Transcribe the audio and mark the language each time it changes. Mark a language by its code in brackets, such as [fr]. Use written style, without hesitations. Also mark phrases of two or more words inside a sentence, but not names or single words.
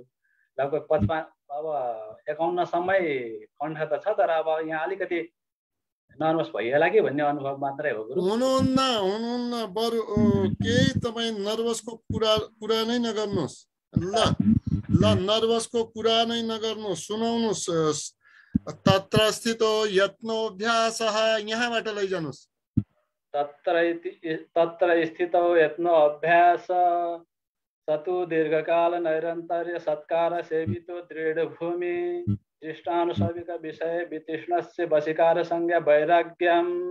[ne] लगभग 55 अब 51 सम्मै कण्ठ त छ तर अब यहाँ अलिकति नर्भस भइएला कि भन्ने अनुभव मात्रै हो गुरु। हुनुहुन्न बरु केही तपाईँ नर्भसको कुरा नै नगर्नुहोस् ल। नर्भसको कुरा नै नगर्नुहोस्, सुनाउनुहोस्। [sa] तत्र स्थितो यत्नोऽभ्यासः [ne] यहाँबाट लैजानुस्। [sa] तत्र स्थितो यत्नो अभ्यास सतु दीर्घकाल नैरन्तर्य सत्कार सेवितो दृढ़ भूमि दृष्टानुसविक विषय वितृष्णस्य वशीकार संज्ञा वैराग्यम